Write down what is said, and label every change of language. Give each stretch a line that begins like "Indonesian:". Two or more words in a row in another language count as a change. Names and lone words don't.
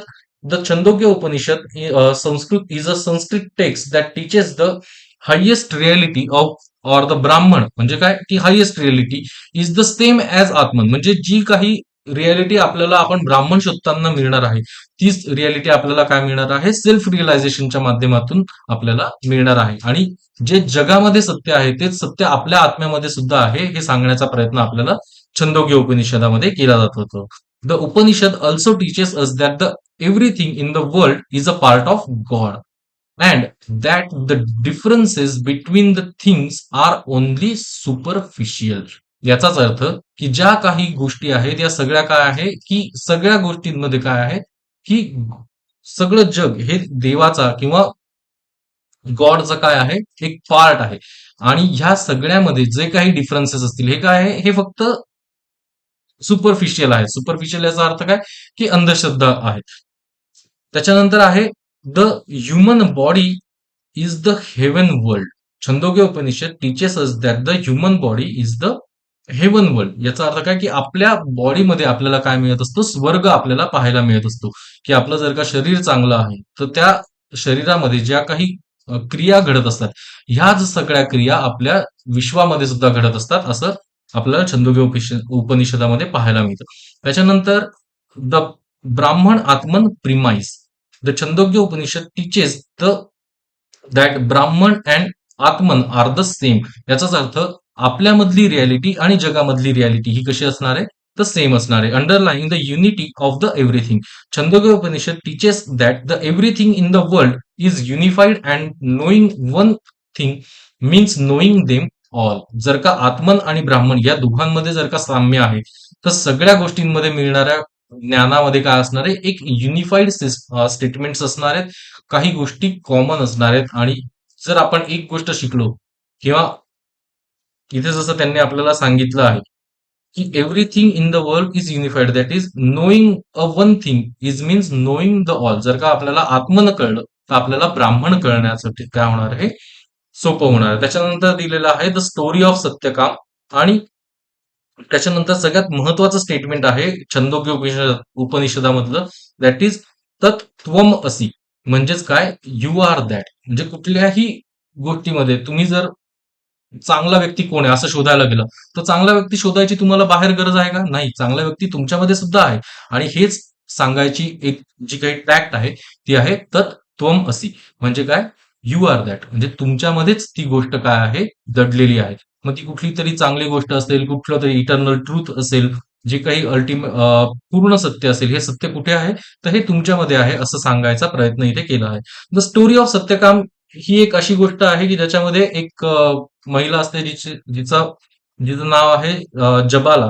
English: The Chandogya Upanishad Sanskrit is a Sanskrit text that teaches the highest reality of or the Brahman
Marathi: म्हणजे काय की
English: highest reality is the same as Atman
Marathi: म्हणजे जी काही रियालिटी आपल्याला आपण ब्राह्मण शोधताना मिळणार आहे तीच रियालिटी आपल्याला काय मिळणार आहे,
English: self realization
Marathi: माध्यमातून आपल्याला मिळणार आहे. आणि जे जगामध्ये सत्य आहे तेच सत्य आपल्या आत्म्यामध्ये सुद्धा आहे हे सांगण्याचा प्रयत्न आपल्याला छंदोग्य उपनिषदामध्ये केला जात होता.
English: The Upanishad also teaches us that the everything in the world is a part of God and that the differences between the things are only superficial.
Marathi: याचाच अर्थ की ज्या काही गोष्टी आहेत या सगळ्या काय आहे की सगळ्या गोष्टींमध्ये काय आहे की सगळं जग हे देवाचा किंवा गॉडचा काय आहे एक पार्ट आहे. आणि ह्या सगळ्यामध्ये जे काही डिफरन्सेस असतील हे काय आहे, हे फक्त सुपरफिशियल आहे. सुपरफिशियल याचा अर्थ काय, की अंधश्रद्धा आहे. त्याच्यानंतर आहे
English: the human body is the heaven world. Chandogya Upanishad teaches us that the human body is the heaven world.
Marathi: याचा अर्थ काय, की आपल्या बॉडीमध्ये आपल्याला काय मिळत असतो, स्वर्ग आपल्याला पाहायला मिळत असतो. की आपलं जर का शरीर चांगलं आहे, तर त्या शरीरामध्ये ज्या काही क्रिया घडत असतात, ह्याच सगळ्या क्रिया आपल्या विश्वामध्ये सुद्धा घडत असतात, असं आपल्याला छंदोग्य उपनिषदामध्ये पाहायला मिळतं.
English: त्याच्यानंतर the Brahman Atman premise. The Chandogya Upanishad teaches the that Brahman and Atman are the same.
Marathi: याचाच अर्थ आपल्यामधली रियालिटी आणि जगामधली रियालिटी ही कशी असणार आहे, तर सेम असणार आहे.
English: Underlying the unity of the everything. Chandogya Upanishad teaches that the everything in the world is unified and knowing one thing means knowing them all.
Marathi: जर का आत्मन आणि ब्राह्मण या दोघांमध्ये जर का साम्य आहे, तर सगळ्या गोष्टींमध्ये मिळणाऱ्या ज्ञानामध्ये काय असणार आहे, एक
English: unified statements
Marathi: असणार आहेत, काही गोष्टी कॉमन असणार आहेत. आणि जर आपण एक गोष्ट शिकलो, किंवा इथे जसं त्यांनी आपल्याला सांगितलं आहे, की
English: everything in the world is unified, that is knowing a one thing is means knowing the all.
Marathi: जर का आपल्याला आत्मन कळलं, तर आपल्याला ब्राह्मण कळण्यासाठी काय होणार आहे, सोपं होणार आहे. त्याच्यानंतर दिलेलं आहे
English: the story of
Marathi: सत्यकाम. आणि त्याच्यानंतर सगळ्यात महत्वाचं स्टेटमेंट आहे छंदोग्य उपनिषदामधलं, दॅट इज
Sanskrit: तत् त्वम असी.
Marathi: म्हणजेच काय,
English: you are that.
Marathi: म्हणजे कुठल्याही गोष्टीमध्ये तुम्ही जर चांगला व्यक्ती कोण आहे असं शोधायला गेलं, तर चांगला व्यक्ती शोधायची तुम्हाला बाहेर गरज आहे का? नाही. चांगला व्यक्ती तुमच्यामध्ये सुद्धा आहे. आणि हेच सांगायची एक जी काही टॅक्ट आहे, ती आहे
Sanskrit: तत् त्वम असी.
Marathi: म्हणजे काय,
English: you are that.
Marathi: म्हणजे तुमच्यामध्येच ती गोष्ट काय आहे, दडलेली आहे. मग ती कुठली तरी चांगली गोष्ट असेल, कुठलं तरी
English: eternal truth
Marathi: असेल, जे काही पूर्ण सत्य असेल, हे सत्य कुठे आहे, तर हे तुमच्यामध्ये आहे, असं सांगायचा प्रयत्न इथे केला आहे.
English: the story of
Marathi: सत्यकाम ही एक अशी गोष्ट आहे, की ज्याच्यामध्ये एक महिला असते, जिचं नाव आहे जबाला.